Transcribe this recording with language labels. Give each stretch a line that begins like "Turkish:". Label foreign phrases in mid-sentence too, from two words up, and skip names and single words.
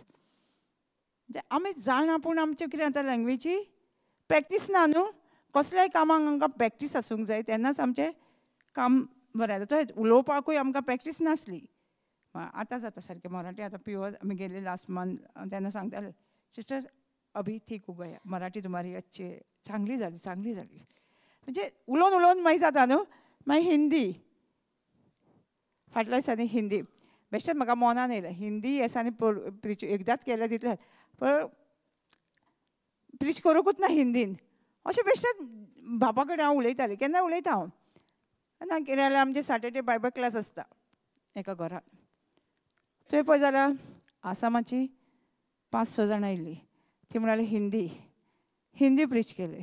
Konkani: आमी जाणा पूण आमचें कितें जाता लँग्वेजी प्रॅक्टीस ना न्हू कसल्याय कामाक आमकां प्रॅक्टीस आसूंक जाय तेन्नाच आमचें काम बरें जाता. तशेंच उलोवपाकूय आमकां प्रॅक्टीस नासली आतां जाता सारकें मराठी आतां प्युअर आमी गेले
English: last month
Konkani: तेन्ना सांगताले सिस्टर
Hindi: अभी ठीक हो गया मराठी तुम्हारी अच्छी
Konkani: चांगली जाली म्हणजे उलोवन उलोवन मागीर जाता न्हू. मागीर हिंदी फाटल्या दिसांनी हिंदी बेश्टेच म्हाका मनान येयलें हिंदी येसांनी प्रीच एकदांच केलें तितलें पण प्रीच करूंकूच ना हिंदीन अशें बेश्टेच बापा कडेन हांव उलयतालें केन्ना उलयता हांव ना कितें जाल्यार आमचे
English: Saturday Bible class
Konkani: आसता एका घरान थंय पळय जाल्यार आसामाची 5-6 जाणां आयिल्लीं ती म्हणटाली हिंदी प्रीच केलें.